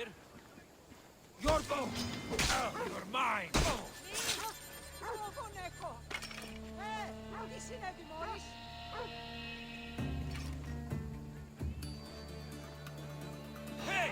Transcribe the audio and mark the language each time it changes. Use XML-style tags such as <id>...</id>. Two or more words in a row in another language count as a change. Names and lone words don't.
<en>You're go! You're mine!</en> <el>Τι συνέβη μόλις?</el> <en>Hey!</en>